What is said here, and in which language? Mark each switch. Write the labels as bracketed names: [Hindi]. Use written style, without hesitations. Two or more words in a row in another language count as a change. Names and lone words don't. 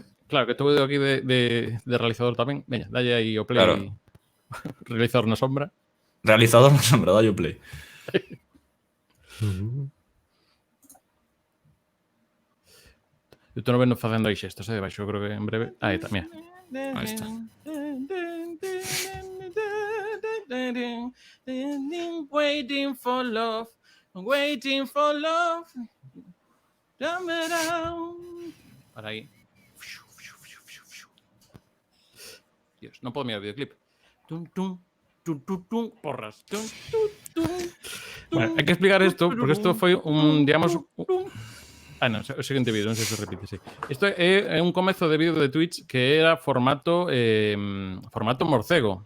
[Galician] Claro, que estou aquí de realizador tamén. Veña, dalle aí o play. Claro. Realizador na sombra. Realizador na sombra, dalle o play. Eu estou vendo facendo aí xestos, debaixo, eu creo que en breve... Aí está, mira. Aí está. [English] Waiting for love, waiting for love. [Galician] Para aí. Dios, non podo mirar o videoclip. Porras. Bueno, hai que explicar isto, porque isto foi un, digamos... non, o seguinte vídeo, non sei se repite, sí. Isto é un comezo de vídeo de Twitch que era formato morcego.